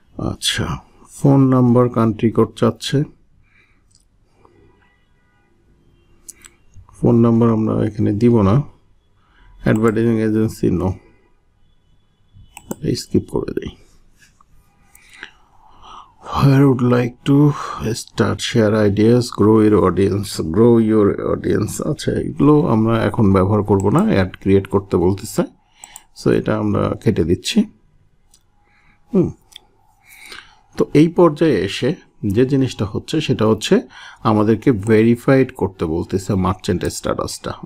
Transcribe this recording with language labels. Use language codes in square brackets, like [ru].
[bn] আচ্ছা, phone number, country code চাচ্ছে, phone number আমরা এখানে দিব না। অ্যাডভার্টাইজিং এজেন্সি নো, স্কিপ করে দিই। [en] Where would like to start, share ideas, grow your audience। [bn] আচ্ছা, এগুলো আমরা এখন ব্যবহার করব না, অ্যাড ক্রিয়েট করতে বলতেছে, সো এটা আমরা কেটে দিচ্ছি। তো এই পর্যায়ে এসে যে জিনিসটা হচ্ছে সেটা হচ্ছে আমাদেরকে ভেরিফাইড করতে বলতেছে মার্চেন্ট স্ট্যাটাসটা।